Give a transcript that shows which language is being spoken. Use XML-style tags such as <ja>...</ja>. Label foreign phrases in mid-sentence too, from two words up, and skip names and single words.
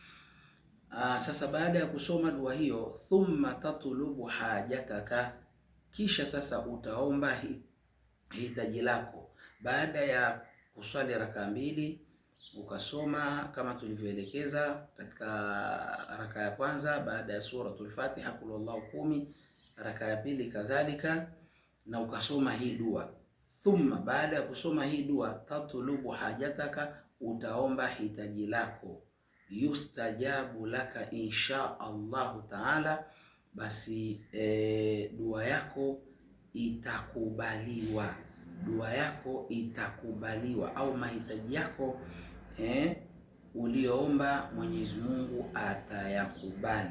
<sw>Sasa baada ya kusoma dua hiyo,</sw> <ar>ثم تطلب حاجتك,</ar> <sw>kisha sasa utaomba hitaji lako. Baada ya kuswali raka mbili ukasoma kama tulivyoelekeza katika raka ya kwanza, baada ya suratul Fatiha</sw> <ar>قل هو الله</ar> <sw>10, raka ya pili kadhalika, na ukasoma hii dua. Thumma, baada ya kusoma hii dua,</sw> <ar>تطلب حاجتك,</ar> <sw>utaomba hitaji lako.</sw> <ar>يستجاب لك إن شاء الله تعالى,</ar> <sw>basi dua yako itakubaliwa, dua yako itakubaliwa, au mahitaji yako ulioomba Mwenyezi Mungu atayakubali.</sw>